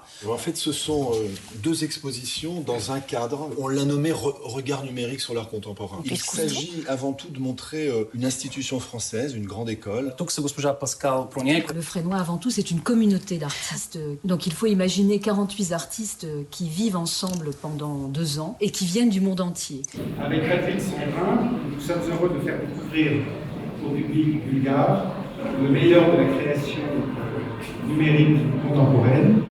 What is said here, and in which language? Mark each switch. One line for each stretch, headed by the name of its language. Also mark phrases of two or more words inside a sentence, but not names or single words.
French: En fait, ce sont deux expositions dans un cadre. On l'a nommé Regard numérique sur l'art contemporain. Il s'agit avant tout de montrer une institution française, une grande école.
Bulgarian: Тук са госпожа Паскал Прониer.
French: Le Frénois, avant tout, c'est une communauté d'artistes. Donc il faut imaginer 48 artistes qui vivent ensemble pendant 2 ans et qui viennent du monde entier. Avec Patrick Sandrin, nous sommes heureux de faire découvrir au public bulgare le meilleur de la création numérique contemporaine.